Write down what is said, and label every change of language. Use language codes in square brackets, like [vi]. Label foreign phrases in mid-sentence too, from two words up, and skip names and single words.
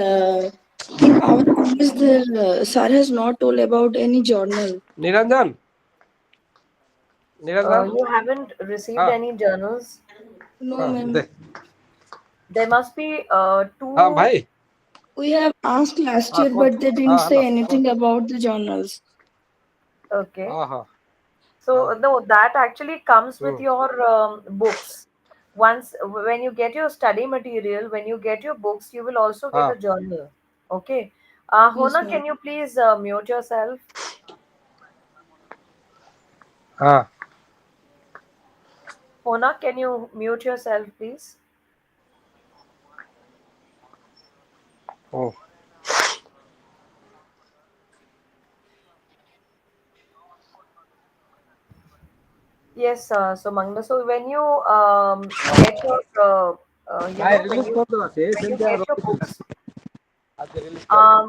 [en] ma'am, Our college, the sir has not told about any journal. Niranjan, Niranjan, You haven't received [hi] हाँ [en] any journals. No, [hi] हाँ [en] ma'am. [hi] दे [en] There must be [hi] हाँ [en] two. [hi] भाई [en] We have asked last [hi] हाँ [en] year, [hi] कौन [en] but they didn't [hi] हाँ [en] say हेलो anything about the journals. Okay. [hi] हाँ हाँ [en] So [hi] हाँ [en] no, that actually comes with हम्म your books. Once when you get your study material, when you get your books, you will also get a [hi] हाँ [en] journal. Okay. Yes, Hona, ma'am. can you please mute yourself? [hi] हाँ [en] Hona, can you mute yourself, please? ओ Yes. So Mangla, so when you get your, [or] ନାଇଁ [en] when [or] ରିଲିଜ [en] you [or] କରିଦେଲା ସେ ସେମିତି [en] get your [or] ରଖିଥିଲା [en] books, [or] ଆଜି ରିଲିଜ କରିଦେଲା